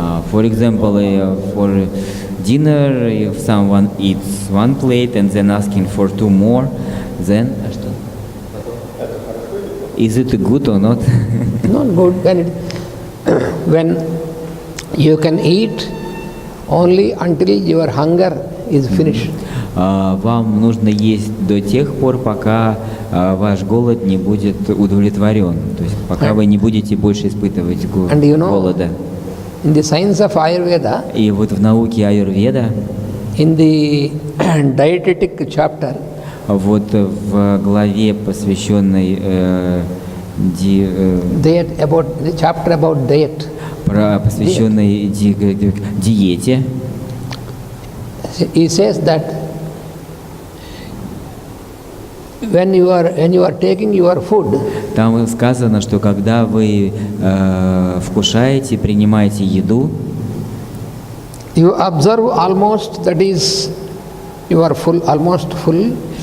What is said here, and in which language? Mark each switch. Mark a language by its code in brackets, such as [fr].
[en] For example, for dinner, if someone eats one plate and then asking for two more, then is it good or not? Not good. When you can eat only until your hunger is finished. [ru] Вам нужно есть до тех пор, пока ваш голод не будет удовлетворен, то есть пока вы не будете больше испытывать голода. [en] In the science of Ayurveda, [ru] И вот в науке аюрведа, [en] in the dietetic chapter, [ru] вот в главе, посвященной [en] the chapter about diet, [ru] посвященной диете, [en] he says that when you are taking your food, [ru] там сказано, что когда вы вкушаете, принимаете еду, [en] you observe almost, that is, you are full, almost full,